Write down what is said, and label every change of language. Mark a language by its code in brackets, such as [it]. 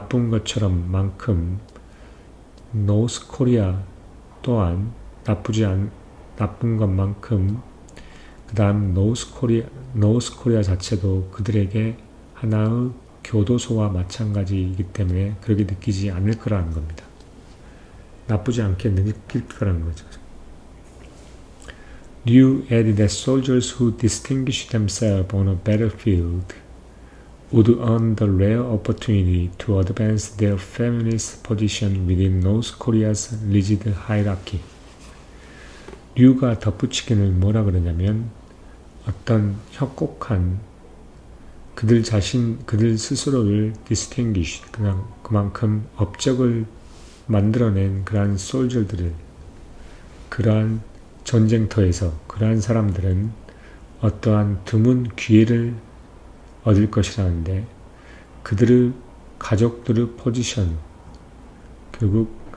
[ko] 것처럼 만큼 노스 코리아 또한 나쁜 것만큼 그 다음 노스 코리아 자체도 그들에게 하나의 교도소와 마찬가지이기 때문에 그렇게 느끼지 않을 거라는 겁니다. 나쁘지 않게 느낄 거라는 거죠. [en] Liu added that soldiers who distinguish themselves on a battlefield would earn the rare opportunity to advance their family's position within North Korea's rigid hierarchy. [ko] 류가 덧붙이기는 뭐라 그러냐면 어떤 협곡한 그들 스스로를 distinguish, 그만큼 업적을 만들어낸 그러한 솔저들을, 그러한 전쟁터에서 그러한 사람들은 어떠한 드문 기회를 얻을 것이라는데, 그들의 가족들의 포지션, 결국